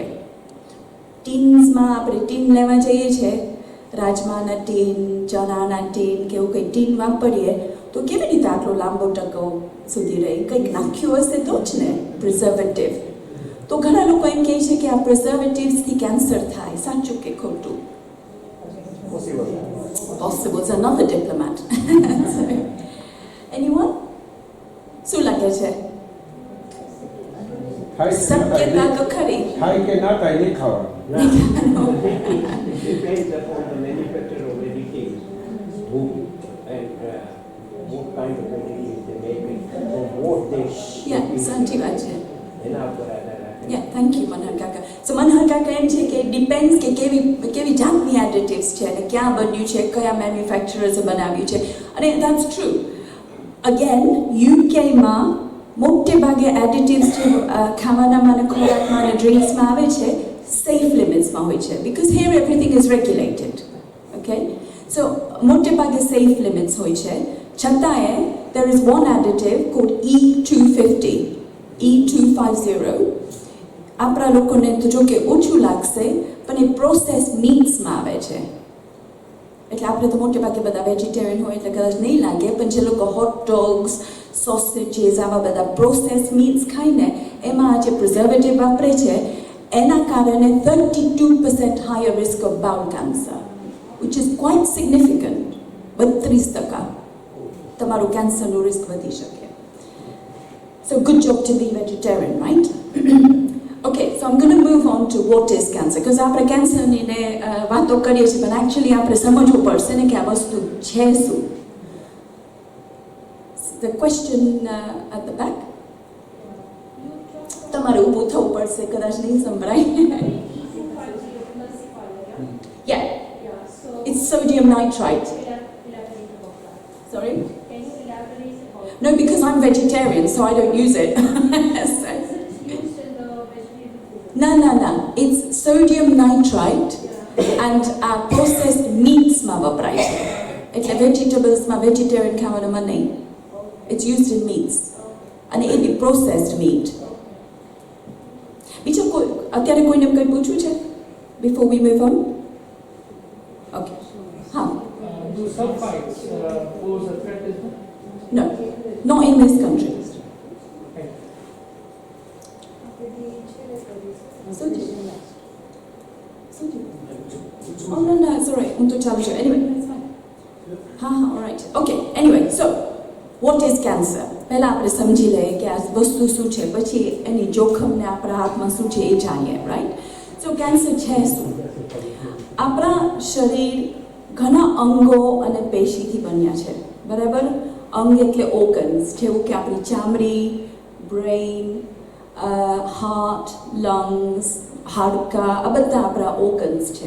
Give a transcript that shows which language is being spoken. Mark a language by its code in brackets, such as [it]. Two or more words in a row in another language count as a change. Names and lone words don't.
[gu] ટીન્સમાં આપણે ટીન લેવા જઈએ છીએ, રાજમાના ટીન, ચણાના ટીન કે એવું કંઈ ટીન વાપરીએ તો કેવી રીતે આટલો લાંબો ટકો સુધી રહે? કંઈક નાખ્યું હશે તો જ ને પ્રિઝર્વેટિવ. તો ઘણા લોકો એમ કહે છે કે આ પ્રિઝર્વેટિવ્સથી કેન્સર થાય. સાચું કે ખોટું? [en] Possible. Possible is another diplomat. So, anyone? [gu] શું લાગે છે? શક્યતા તો ખરી. High કે ના થાય નહીં ખાવાનું. [en] It depends upon the manufacturer of additives, who and what kind of additives they make it, or what they [gu] સાચી વાત છે. એના ઉપર આધાર રાખે. [en] thank you [gu] મનહર કાકા. સો મનહર કાકા એમ છે કે ડિપેન્ડ્સ કે કેવી જાતની એડિટિવ્સ છે અને ક્યાં બન્યું છે, કયા મેન્યુફેક્ચરર્સે બનાવ્યું છે, અને [en] that's true. [gu] અગેન યુકેમાં મોટે ભાગે એડિટિવ્સ જે ખાવાનામાં અને ખોરાકમાં અને ડ્રિંક્સમાં આવે છે [en] safe limitsમાં [gu] હોય છે, [en] because here everything is regulated. okay, so [gu] મોટે ભાગે [en] safe limits [gu] હોય છે. છતાંય [en] there is one additive called E250. [gu] આપણા લોકોને તો જો કે ઓછું લાગશે, પણ એ [en] process meatsમાં [gu] આવે છે. એટલે આપણે તો મોટે ભાગે બધા વેજીટેરિયન હોય એટલે કદાચ નહીં લાગે, પણ જે લોકો [en] hot dogs, [gu] સોસેજીસ, આવા બધા [en] process meats [gu] ખાઈને એમાં આ જે પ્રિઝર્વેટિવ વાપરે છે એના કારણે [en] 32% higher risk of bowel cancer, which is quite significant. 32%. [gu] તમારું કેન્સરનું રિસ્ક વધી શકે. [en] So good job to be vegetarian, right? Okay, so I'm going to move on to what is cancer, because [gu] આપણે કેન્સરની ને વાતો કરીએ છીએ પણ એકચ્યુઅલી આપણે સમજવું પડશે ને કે આ વસ્તુ છે શું. [en] The question at the back. [gu] તમારે ઊભું થવું પડશે, કદાચ નહીં સંભળાય. [en] Yeah, it's sodium nitrite. Sorry? No, because I'm vegetarian, so I don't use it. So, no. It's sodium nitrite and processed meats [gu] માં વપરાય છે. એટલે vegetables માં vegetarian ખાવાનામાં નહીં. [en] It's used in meats. [gu] અને એ બી [en] processed meat. [gu] બીજું અત્યારે કોઈને કંઈ પૂછવું છે? [en] Before we move on? Okay. હા. Do sulfites pose a threat as well? No, not in this country. Oh no, it's alright. [gu] હું તો ચાલુ છે. [en] Anyway, it's fine. alright. Okay, anyway, so what is cancer? [gu] પહેલા આપણે સમજી લઈએ કે આ વસ્તુ શું છે, પછી એની જોખમને આપણા હાથમાં શું છે એ જાણીએ, [en] right? So cancer [gu] છે શું? આપણા શરીર ઘણા અંગો અને પેશીથી બન્યા છે, બરાબર? અંગ એટલે ઓર્ગન્સ, જેવું કે આપણી ચામડી, બ્રેઇન, હાર્ટ, લંગ્સ, હાડકાં, આ બધા આપણા ઓર્ગન્સ છે.